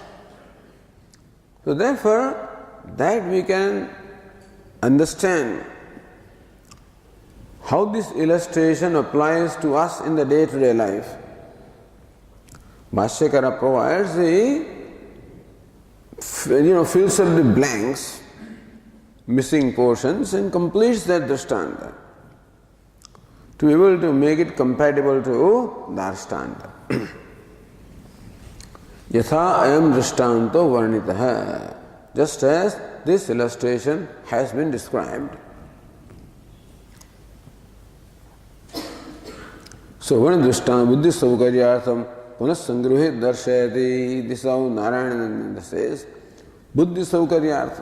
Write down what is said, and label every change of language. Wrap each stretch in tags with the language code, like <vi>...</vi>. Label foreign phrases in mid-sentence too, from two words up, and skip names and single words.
<en>So therefore, that we can understand how this illustration applies to us in the day-to-day life. Bhashyakara provides the, fills up the blanks, missing portions, and completes that Drishtanta to be able to make it compatible to Darshtanta.</en> <sa>यथा अयं दृष्टान्तो वर्णितः,</sa> <en>just as this illustration has been described. So, what is Drishtanta?</en> <sa>बुद्धि सौकर्यार्थं पुनःसंगृहीत दर्शयति.</sa> <en>This is how Narayanananda says.</en> <sa>बुद्धि सौकर्यार्थम्.</sa>